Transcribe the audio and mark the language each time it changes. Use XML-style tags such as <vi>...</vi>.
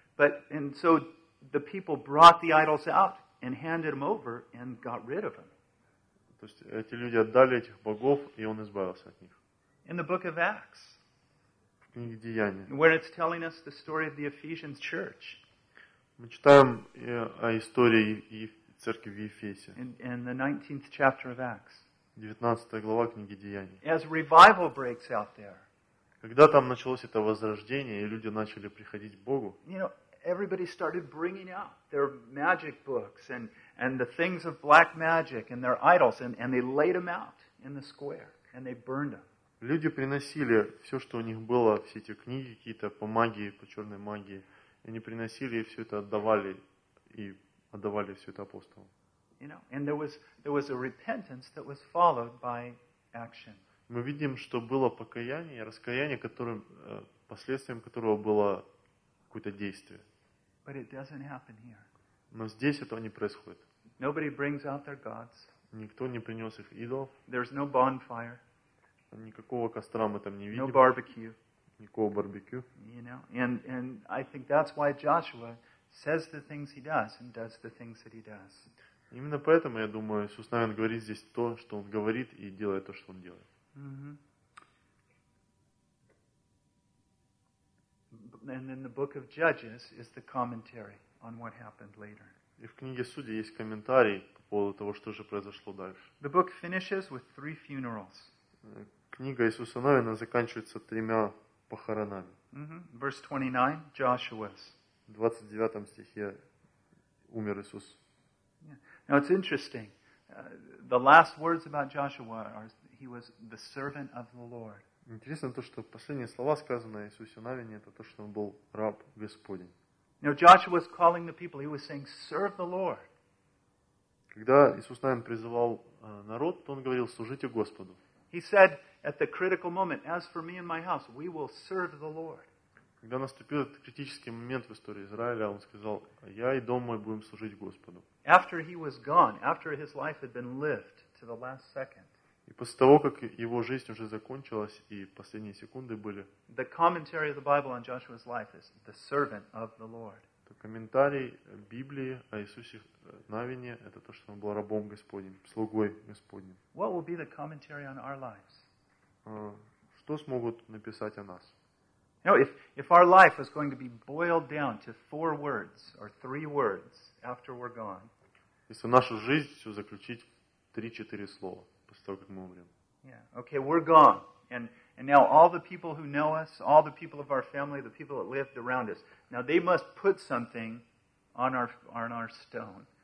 <en>But and so the people brought the idols out and handed them over and got rid of them.</en> <ru>То есть эти люди отдали этих богов, и он избавился от них.</ru> <en>In the book of Acts.</en> <ru>В книге Деяния.</ru> <en>Where it's telling us the story of the Ephesians church.</en> <ru>Мы читаем о истории церкви в Ефесе.</ru> <en>In the 19th chapter of Acts.</en> <ru>19 глава книги Деяния.</ru> <en>As revival breaks out there.</en> <ru>Когда там началось это возрождение, и люди начали приходить к Богу,</ru> <en>you know, everybody started bringing out their magic books and the things of black magic and their idols, and they laid them out in the square, and they burned them.</en> <ru>Люди приносили все, что у них было, все эти книги какие-то по магии, по черной магии, и они приносили и все это отдавали, и отдавали все это апостолам.</ru> <en>You know, and there was a repentance that was followed by action.</en> <ru>Мы видим, что было покаяние, раскаяние, которым последствием которого было какое-то действие.</ru> <en>But it doesn't happen here.</en> <ru>Но здесь этого не происходит.</ru> <en>Nobody brings out their gods.</en> <ru>Никто не принес их идолов.</ru> <en>There's no bonfire.</en> <ru>Никакого костра мы там не видим.</ru> <en>No barbecue.</en> <ru>Никакого барбекю.</ru> <en>You know, and I think that's why Joshua says the things he does and does the things that he does.</en> <ru>Именно поэтому, я думаю, Иисус, наверное, говорит здесь то, что Он говорит, и делает то, что Он делает.</ru> <en>And then the book of Judges is the commentary on what happened later.</en> <ru>И в книге Судей есть комментарий по поводу того, что же произошло дальше.</ru> <en>The book finishes with three funerals.</en> <ru>Книга Иисуса Навина заканчивается тремя похоронами.</ru> <en>Verse 29, Joshua's.</en> <ru>В 29 стихе умер Иисус.</ru> <en>Now it's interesting. The last words about Joshua are he was the servant of the Lord.</en> <ru>Интересно то, что последние слова, сказанные о Иисусе Навине, это то, что он был раб Господень.</ru> <en>Now Joshua was calling the people. He was saying, "Serve the Lord."</en> <ru>Когда Иисус Навин призывал народ, то он говорил: "Служите Господу."</ru> <en>He said at the critical moment, "As for me and my house, we will serve the Lord."</en> <ru>Когда наступил этот критический момент в истории Израиля, он сказал: "Я и дом мой будем служить Господу."</ru> <en>After he was gone, after his life had been lived to the last second.</en> <ru>И после того, как его жизнь уже закончилась и последние секунды были.</ru> <en>The commentary of the Bible on Joshua's life is the servant of the Lord.</en> <ru>То комментарий Библии о Иисусе Навине это то, что он был рабом Господним, слугой Господним.</ru> <en>What will be the commentary on our lives?</en> <ru>Что смогут написать о нас?</ru> <en>You know, if our life was going to be boiled down to four words or three words after we're gone.</en> <ru>Если нашу жизнь все заключить в 3-4 слова после того, как мы умрем.</ru> <en>Yeah. Okay, we're gone. And now all the people who know us, all the people of our family, the people that lived around us, now they must put something on our stone.</en>